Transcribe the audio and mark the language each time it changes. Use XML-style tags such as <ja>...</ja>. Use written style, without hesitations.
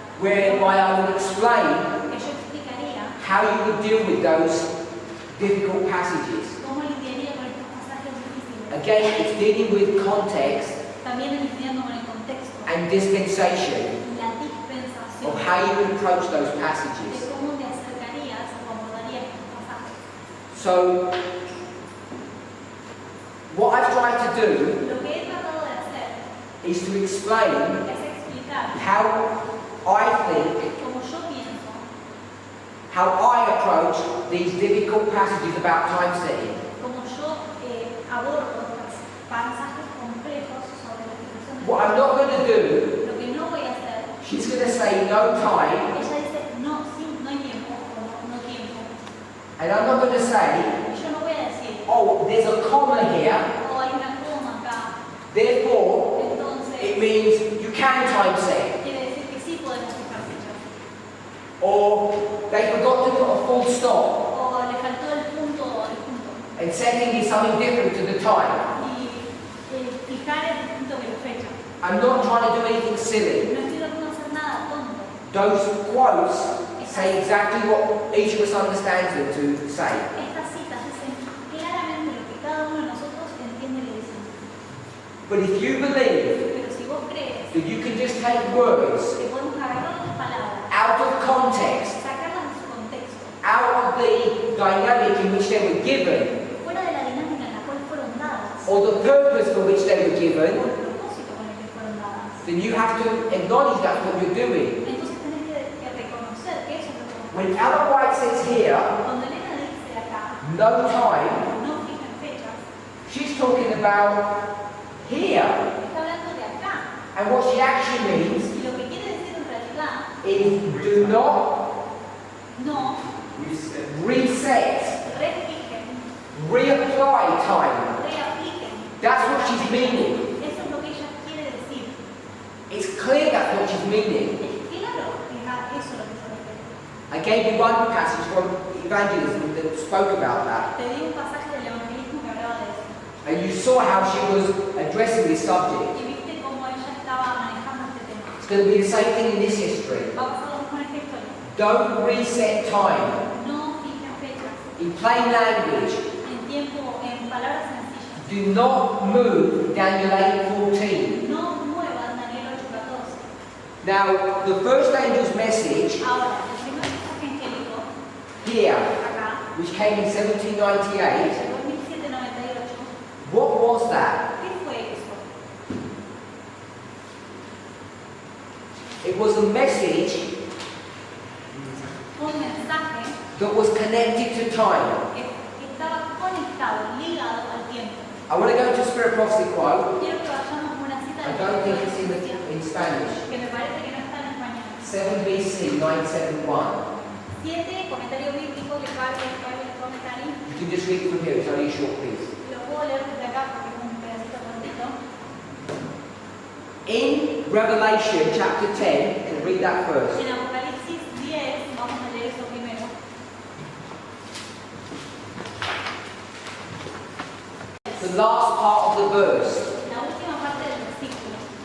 <en>whereby I would explain</en> <es>que yo explicaría</es> <en>how you would deal with those difficult passages.</en> <es>cómo lidiaría con estos pasajes difíciles.</es> <en>Again, it's dealing with context</en> <es>También lidiando con el contexto</es> <en>and dispensation</en> <es>y la dispensación</es> <en>of how you would approach those</en> <es>de</es> <en>passages.</en> <es>cómo te acercarías o abordarías estos pasajes.</es> <en>So, what I've tried to do</en> <es>Lo que he tratado de hacer</es> <en>is to explain</en> <es>es explicar</es> <en>how I think,</en> <es>como yo pienso,</es> <en>how I approach these difficult passages about time setting.</en> <es>como yo abordo estos pasajes complejos sobre la explicación de</es> <en>What I'm not going to do,</en> <es>lo que no voy a hacer.</es> <en>she's going to say no time,</en> <es>Ella dice no, sí, no hay tiempo o no tiempo.</es> <en>and I'm not going to say,</en> <es>Y yo no voy a decir,</es> <en>oh, there's a comma here,</en> <es>oh, hay una coma acá.</es> <en>therefore</en> <es>Entonces,</es> <en>it means you can time set.</en> <es>quiere decir que sí podemos fijar fechas.</es> <en>Or they forgot to put a full stop,</en> <es>O le faltó el punto.</es> <en>and setting is something different to the time.</en> <es>Y fijar es distinto que la fecha.</es> <en>I'm not trying to do anything silly.</en> <es>No estoy tratando de hacer nada tonto.</es> <en>Those quotes say exactly what each of us understands them to say.</en> <es>Estas citas dicen claramente lo que cada uno de nosotros entiende que dicen.</es> <en>But if you believe</en> <es>Pero si vos crees</es> <en>that you can just take words</en> <es>que podemos agarrar las palabras,</es> <en>out of context,</en> <es>sacarlas de su contexto,</es> <en>out of the dynamic in which they were given,</en> <es>fuera de la dinámica en la cual fueron dadas,</es> <en>or the purpose for which they were</en> <es>o</es> <en>given,</en> <es>el propósito con el que fueron dadas,</es> <en>then you have to acknowledge that's what you're doing.</en> <es>entonces tenés que reconocer que eso es lo que vos</es> <en>When Ellen White says here,</en> <es>Cuando Elena dice acá,</es> <en>no time,</en> <es>no fijan fechas,</es> <en>she's talking about here.</en> <es>está hablando de acá.</es> <en>And what she actually means</en> <es>Y lo que quiere decir en realidad,</es> <en>is do not</en> <es>no</es> <en>reset,</en> <es>refijen,</es> <en>reapply time.</en> <es>reapliquen.</es> <en>That's what she's meaning.</en> <es>Eso es lo que ella quiere decir.</es> <en>It's clear that's what she's meaning.</en> <es>Es claro que eso es lo que se refiere.</es> <en>I gave you one passage from evangelism that spoke about that.</en> <es>Te di un pasaje del evangelismo que hablaba de eso.</es> <en>And you saw how she was addressing this subject.</en> <es>Y viste cómo ella estaba manejando este tema.</es> <en>It's going to be the same thing in this history.</en> <es>Va a pasar lo mismo en esta historia.</es> <en>Don't reset time.</en> <es>No fijen fechas.</es> <en>In plain language,</en> <es>En tiempo, en palabras sencillas.</es> <en>do not move Daniel 8:14.</en> <es>No muevan Daniel 8:14.</es> <en>Now, the first angel's message</en> <es>Ahora, el primer mensaje angélico,</es> <en>here,</en> <es>acá,</es> <en>which came in 1798,</en> <es>llegó en 1798.</es> <en>what was that?</en> <es>¿Qué fue eso?</es> <en>It was a message</en> <es>Fue un mensaje</es> <en>that was connected to time.</en> <es>que estaba conectado, ligado al tiempo.</es> <en>I want to go to a Spirit Prophecy quote.</en> <es>Quiero que vayamos a una cita</es> <en>I</en> <es>de</es> <en>don't think it's</en> <es>profecía,</es> <en>in Spanish.</en> <es>que me parece que no está en español.</es> <en>7 BC 971.</en> <es>7, comentario bíblico que Pablo comentario.</es> <en>You can just read it from here, it's only a short piece.</en> <es>Lo puedo leer desde acá porque es un pedacito cortito.</es> <en>In Revelation chapter 10, and read that first.</en> <es>En Apocalipsis 10, vamos a leer eso primero.</es> <en>The last part of the verse.</en> <es>La última parte del versículo.</es>